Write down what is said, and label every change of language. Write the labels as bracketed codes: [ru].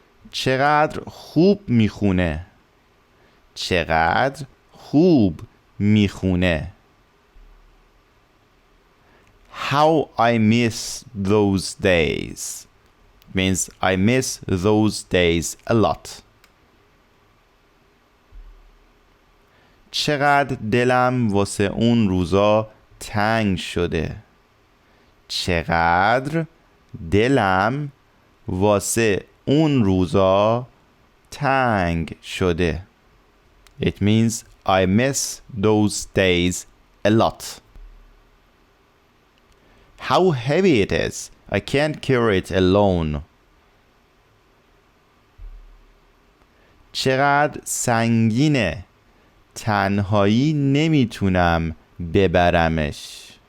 [fa] چقدر خوب میخونه. چقدر خوب میخونه. [en] How I miss those days means I miss those days a lot. [fa] چقدر دلم واسه اون روزا تنگ شده. چقدر دلم واسه اون روزا تنگ شده. [en] It means I miss those days a lot. How heavy it is. I can't carry it alone. [fa] چقدر سنگینه. تنهایی نمیتونم ببرمش.